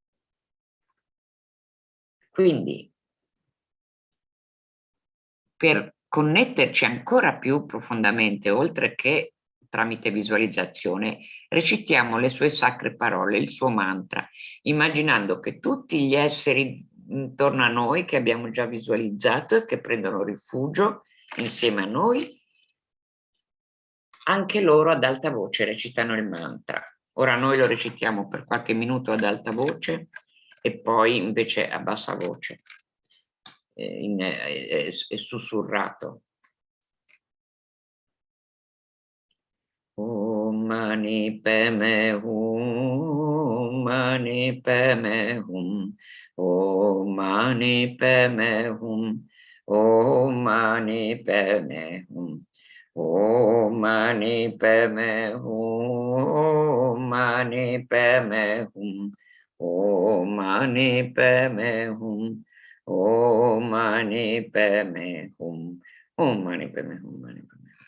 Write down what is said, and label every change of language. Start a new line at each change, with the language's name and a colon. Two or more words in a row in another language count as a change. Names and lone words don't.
Italian: Quindi, per connetterci ancora più profondamente, oltre che tramite visualizzazione, recitiamo le sue sacre parole, il suo mantra, immaginando che tutti gli esseri intorno a noi, che abbiamo già visualizzato e che prendono rifugio insieme a noi, anche loro ad alta voce recitano il mantra. Ora noi lo recitiamo per qualche minuto ad alta voce e poi invece a bassa voce, è sussurrato.
Sanskrit: Om mani padme hum, mani padme hum, om mani padme hum, om mani padme hum, om mani padme hum, mani padme hum, om mani padme hum, om mani padme hum, om mani padme hum, mani padme.